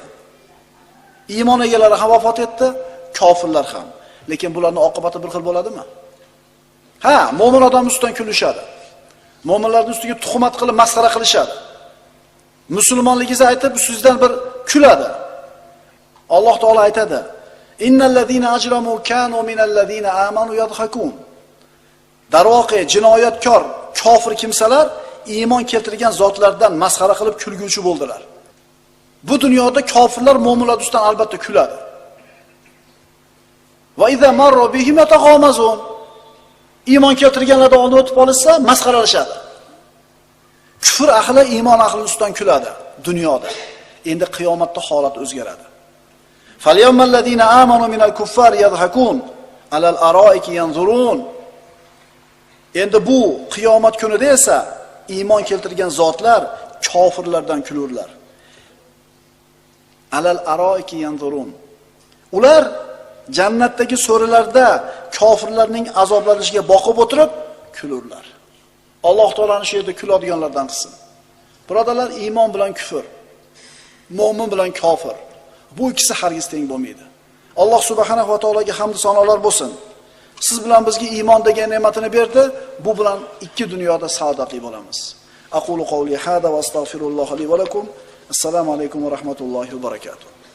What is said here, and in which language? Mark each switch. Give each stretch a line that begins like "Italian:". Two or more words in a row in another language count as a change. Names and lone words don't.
Uzbek: Iymon egalari ham vafot etdi, kofirlar ham. Lekin bularning oqibati bir xil bo'ladimi? Ha, mo'min odam ustidan kulishadi. Mo'minlarning ustiga tuhmat qilib masxara qilishadi. Musulmonligingizni aytib, sizdan bir kuladi. Alloh taolo aytadi:
Arabic: "إن الذين أجرموا كانوا من الذين آمنوا يضحكون."
Uzbek: Darvoqe jinoyatkor, kofir kimsalar iymon keltirgan zotlardan masxara qilib kulguvchi bo'ldilar. Bu dunyoda kofirlar mo'minlar ustidan albatta kuladi.
Arabic: وإذا مروا بهم يتغامزون.
Uzbek: Iymon keltirganlardan oldin o'tib olsa, masxaralashadi. Kufr ahli iymon ahli ustidan kuladi dunyoda. Endi qiyomatda holat o'zgaradi.
Arabic: فاليوم الذين آمنوا من الكفار يضحكون على الأرائك ينظرون.
Uzbek: Endi bu qiyomat kunida esa iymon keltirgan zotlar kofirlardan kulurlar.
Arabic: على الأرائك ينظرون.
Uzbek: Ular jannatdagi so'rilarda kofirlarning azoblanishiga boqib o'tirib kulurlar. Alloh taolaning shu yerda kuladiganlardan qilsin. Birodarlar, iymon bilan kufr, mo'min bilan kofir, bu ikkisi hargiz teng bo'lmaydi. Alloh subhanahu va taologa hamd sanolar bo'lsin. Siz bilan bizga iymon degan ne'matini berdi. Bu bilan ikki dunyoda saodatli bo'lamiz.
Arabic: أقول قولي هذا وأستغفر الله لي ولكم. السلام عليكم ورحمة الله وبركاته.